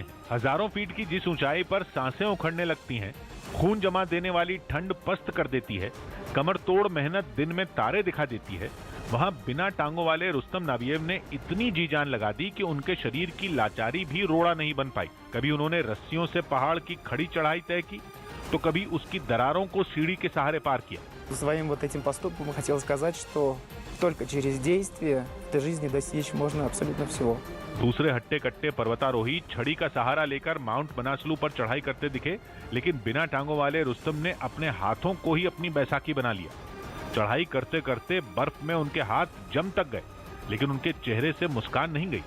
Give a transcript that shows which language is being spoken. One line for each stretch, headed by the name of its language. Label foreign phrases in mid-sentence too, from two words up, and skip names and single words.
Hindi: हजारों फीट की जिस ऊंचाई पर सांसें उखड़ने लगती हैं, खून जमा देने वाली ठंड पस्त कर देती है, कमर तोड़ मेहनत दिन में तारे दिखा देती है, वहां बिना टांगों वाले रुस्तम नाबियेव ने इतनी जी जान लगा दी कि उनके शरीर की लाचारी भी रोड़ा नहीं बन पाई। कभी उन्होंने रस्सियों से पहाड़ की खड़ी चढ़ाई तय की, तो कभी उसकी दरारों को सीढ़ी के सहारे पार किया।
Russian: Своим вот этим поступком хотел сказать, что только через действие в жизни достичь можно абсолютно всего.
Hindi: दूसरे हट्टे कट्टे पर्वतारोही छड़ी का सहारा लेकर माउंट बनासलू पर चढ़ाई करते दिखे, लेकिन बिना टांगों वाले रुस्तम ने अपने हाथों को ही अपनी बैसाखी बना लिया। चढ़ाई करते करते बर्फ में उनके हाथ जम तक गए, लेकिन उनके चेहरे से मुस्कान नहीं गई।